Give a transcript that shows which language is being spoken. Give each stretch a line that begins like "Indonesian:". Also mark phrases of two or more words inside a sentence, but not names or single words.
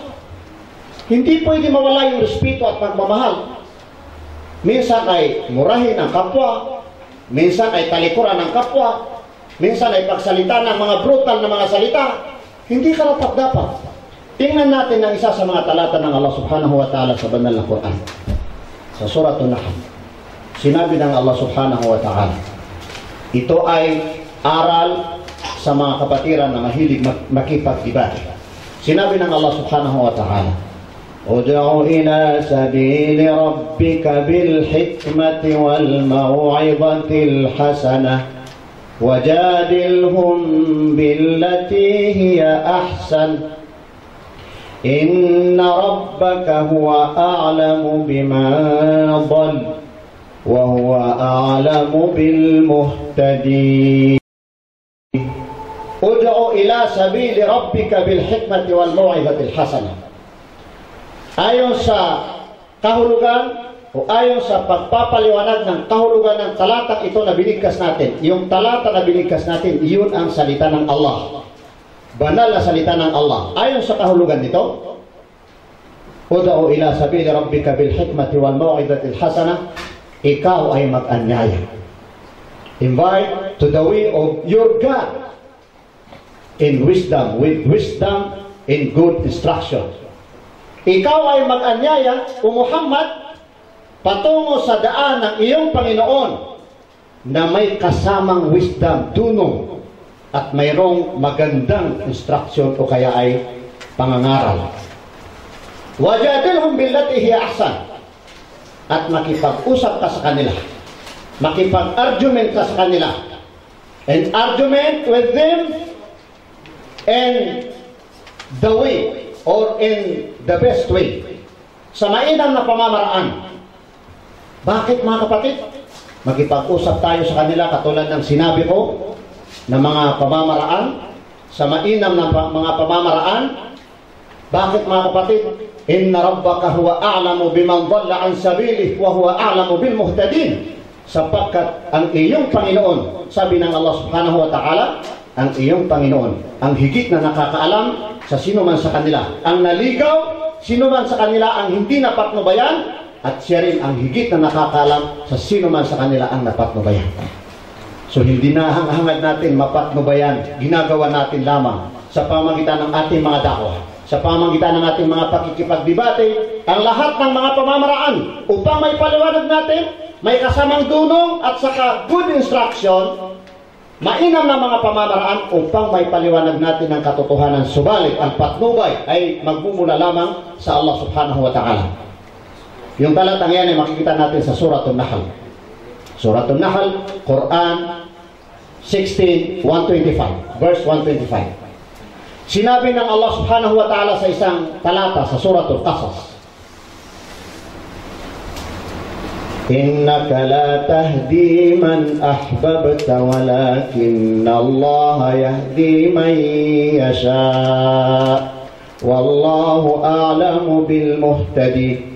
Filipino: Hindi pwede mawala yung respeto at pagmamahal. Minsan ay murahin ang kapwa, minsan ay talikuran ng kapwa, minsan ay pagsalita ng mga brutal na mga salita. Hindi karapat-dapat. Tingnan natin ang isa sa mga talata ng
Arabic: الله سبحانه وتعالى
Filipino: sa banal na Quran. Sa Surah An-Nahl, sinabi ng
Arabic: الله سبحانه وتعالى,
Filipino: ito ay aral sa mga kapatiran na mahilig makipagdebate. Sinabi ng
Arabic: الله سبحانه وتعالى ادع إلى سبيل ربك بالحكمة والموعظة الحسنة وجادلهم بالتي هي أحسن إن ربك هو أعلم بما ضل وهو أعلم بالمهتدين. ادع إلى سبيل ربك بالحكمة والموعظة الحسنة.
Filipino: Ayon sa kahulugan o ayon sa pagpapaliwanag ng kahulugan ng talatang ito na binigkas natin, yung talata na binigkas natin, iyon ang salita ng Allah. Banal na salita ng Allah. Ayon sa kahulugan nito,
Arabic: ادع إلى سبيل ربك بالحكمة والموعظة الحسنة,
Filipino: ikaw ay mag-anyaya.
English: Invite to the way of your God in wisdom, with wisdom in good instruction.
Filipino: Ikaw ay mag-anyaya, o Muhammad, patungo sa daan ng iyong Panginoon na may kasamang wisdom, dunong, at mayroong magandang instruction o kaya ay pangangaral.
Arabic: وجادلهم بالتي هي أحسن,
Filipino: at makipag-usap ka sa kanila, makipag-argument ka sa kanila,
English: and argument with them in the way or in the best way,
Filipino: sa mainam na pamamaraan. Bakit mga kapatid? Makipag-usap tayo sa kanila katulad ng sinabi ko na mga pamamaraan, sa mainam na mga pamamaraan. Bakit mga kapatid?
Arabic: إن ربك هو أعلم بمن ضل عن سبيله وهو أعلم بالمهتدين.
Filipino: Sapagkat ang iyong Panginoon, sabi ng
Arabic: الله سبحانه وتعالى,
Filipino: ang iyong Panginoon ang higit na nakakaalam sa sino man sa kanila ang naligaw, sino man sa kanila ang hindi napatnubayan, at siya rin ang higit na nakakaalam sa sino man sa kanila ang napatnubayan. So hindi na hangad natin mapatnubayan, ginagawa natin lamang sa pamamagitan ng ating mga dakwa, sa pamamagitan ng ating mga pakikipagdebate, ang lahat ng mga pamamaraan upang may paliwanag natin, may kasamang dunong at saka
English: good instruction,
Filipino: mainam na mga pamamaraan upang may paliwanag natin ang katotohanan. Subalit ang patnubay ay magmumula lamang sa
Arabic: الله سبحانه وتعالى.
Filipino: Yung talatang yan ay makikita natin sa Suratul Nahl. Suratul Nahl, Quran 16, 125, verse 125. Sinabi ng
Arabic: الله سبحانه وتعالى
Filipino: sa isang talata sa Suratul Qasas,
Arabic: إنك لا تهدي من أحببت ولكن الله يهدي من يشاء والله أعلم بالمهتدي.